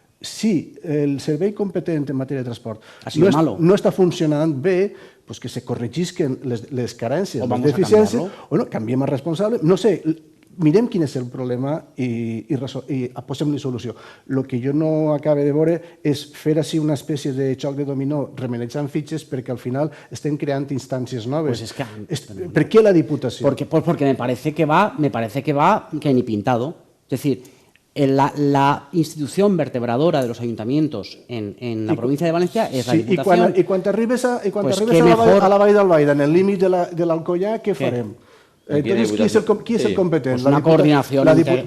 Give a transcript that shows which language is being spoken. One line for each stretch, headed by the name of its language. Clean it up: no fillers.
Catalan: Si el servei competent en matèria de transport no està funcionant bé, pues que se corregisquen les carències, les deficiències, o no, canviem el responsable, no sé, mirem quin és el problema i posem-li solució. El que jo no acabe de veure és fer així una espècie de xoc de dominó remenejant fitxes perquè al final estem creant instàncies noves. ¿Per qué la Diputación?
Spanish: Porque me parece que va que ni pintado. Es decir, la institución vertebradora de los ayuntamientos en la provincia de Valencia es la Diputación.
Catalan: I quan arribes a la Vall d'Albaida, en el límit de l'Alcoià, què farem?
Spanish: Entonces, ¿quién es el competente? Pues una coordinación inter...